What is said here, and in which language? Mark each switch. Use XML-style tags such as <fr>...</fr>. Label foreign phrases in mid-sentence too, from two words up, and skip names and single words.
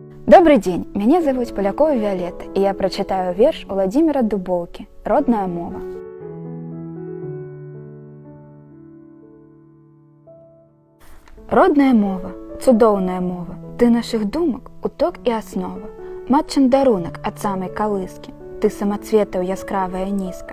<ru>Добрый день, меня зовут Полякова Виолетта, и я прочитаю верш Уладзіміра Дубоўкі «Родная мова».</ru> <be>Родная мова, цудоўная мова, ты наших думак, уток і аснова. Матчын дарунак ад самай калыскі, ты самацветаў яскравая нізка.</be>